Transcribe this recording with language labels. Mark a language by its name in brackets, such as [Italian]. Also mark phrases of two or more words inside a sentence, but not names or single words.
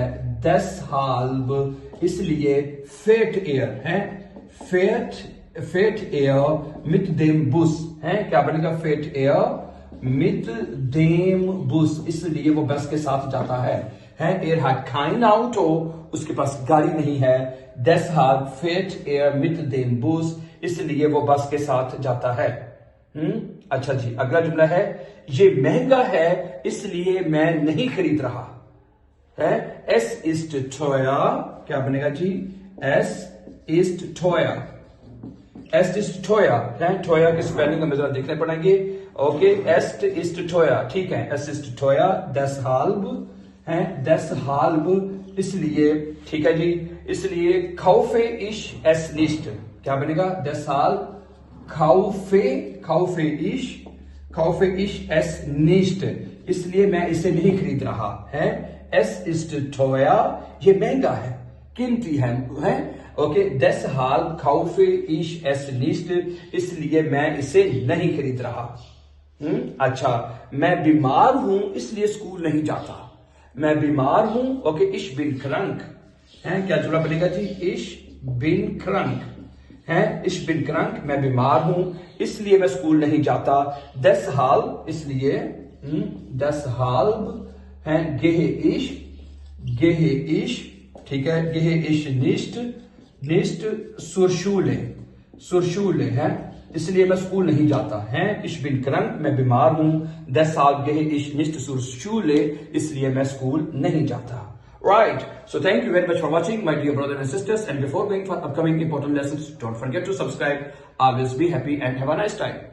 [German] deshalb इसलिए fährt er है, fährt er mit dem Bus है, [Hindi] क्या बनेगा? [German] fährt er mit dem Bus, [Hindi] इसलिए वो बस के साथ जाता है। [German] er hat kein Auto, [Hindi] उसके पास गाड़ी नहीं है। [German] deshalb fährt er mit dem Bus, [Hindi] इसलिए वो बस के साथ जाता है। अच्छा जी, अगला जुमला है, ये महंगा है इसलिए मैं नहीं खरीद रहा, है। [German] es ist teuer, [Hindi] क्या बनेगा जी? [German] es ist teuer है। [Hindi] teuer के स्पेलिंग हमें जरा देखने पड़ेंगे। ओके, [German] es ist teuer, [Hindi] ठीक है, [German] es ist teuer। [Hindi] deshalb है, deshalb इसलिए, ठीक है जी, इसलिए [German] kaufe ich es nicht, [Hindi] क्या बनेगा? [German] deshalb kaufe ich es nicht, [Hindi] इसलिए मैं इसे नहीं खरीद रहा है। [German] Es ist teuer, [Hindi] ये महंगा है, कीमती है, ओके। [German] deshalb kaufe ich es nicht, [Hindi] इसलिए मैं इसे नहीं खरीद रहा। अच्छा, मैं बीमार हूं इसलिए स्कूल नहीं जाता। मैं बीमार हूं, ओके। [German] ich bin krank [Hindi] है, क्या जुड़ा बनेगा जी? [German] ich bin krank है, ich bin krank, [Hindi] मैं बीमार हूं इसलिए मैं स्कूल नहीं जाता। [German] deshalb, इसलिए, deshalb है, gehe ich, [Hindi] ठीक है, [German] gehe ich nicht zur Schule [Hindi] है, इसलिए मैं स्कूल नहीं जाता है। [German] ich bin krank, [Hindi] मैं बीमार हूं। [German] deshalb gehe ich nicht zur Schule, [Hindi] इसलिए मैं स्कूल नहीं जाता। Right. [English] So thank you very much for watching, my dear brothers and sisters. And before going for upcoming important lessons, don't forget to subscribe. Always be happy and have a nice time.